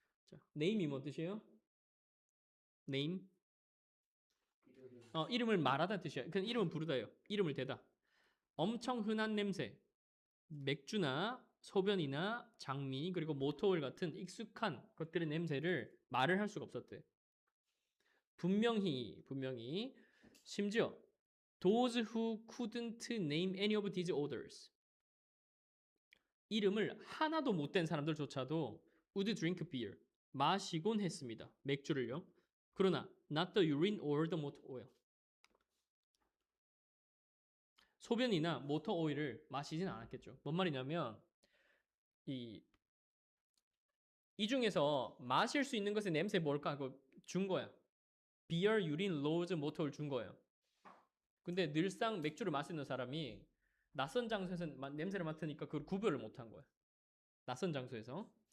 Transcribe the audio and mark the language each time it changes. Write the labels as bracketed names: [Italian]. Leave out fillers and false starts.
[Korean] 자, name이 뭔 뜻이에요? name 이름을 말하다는 뜻이야. 그냥 이름을 부르다예요. 이름을 대다. 엄청 흔한 냄새, 맥주나 소변이나 장미 그리고 모터오일 같은 익숙한 것들의 냄새를 말을 할 수가 없었대. 분명히 심지어 [English] those who couldn't name any of these odors [Korean] 이름을 하나도 못 댄 사람들조차도 [English] would drink beer [Korean] 마시곤 했습니다. 맥주를요. 그러나 [English] not the urine or the motor oil [Korean] 소변이나 모터 오일을 마시진 않았겠죠. 뭔 말이냐면 이 중에서 마실 수 있는 것의 냄새 뭘까 하고 준 거야. 비어, 유린, 로즈, 모터를 준 거예요. 근데 늘상 맥주를 마시는 사람이 낯선 장소에서 냄새를 맡으니까 그걸 구별을 못한 거야. 낯선 장소에서.